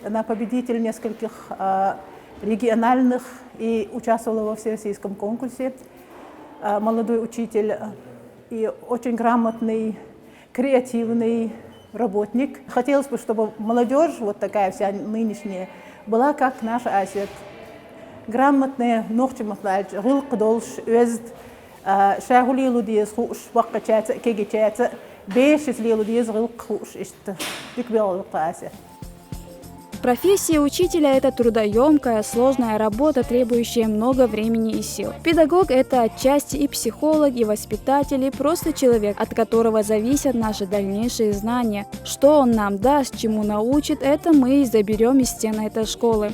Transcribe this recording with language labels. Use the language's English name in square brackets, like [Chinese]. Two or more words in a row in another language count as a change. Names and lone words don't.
[Russian] Она победитель нескольких региональных и участвовала во всероссийском конкурсе. Молодой учитель и очень грамотный, креативный работник. Хотелось бы, чтобы молодежь, вот такая вся нынешняя, была как наша Асет. [Chechen] Грамотная, нохчиматлач, гылкдолш, өзд, шагулилу диез хуш, ваккачаца, кегичаца, бешеслилу диез гылк хуш, ишт, бикбелу Асет. [Russian] Профессия учителя – это трудоемкая, сложная работа, требующая много времени и сил. Педагог – это отчасти и психолог, и воспитатель, и просто человек, от которого зависят наши дальнейшие знания. Что он нам даст, чему научит, это мы и заберем из стен этой школы.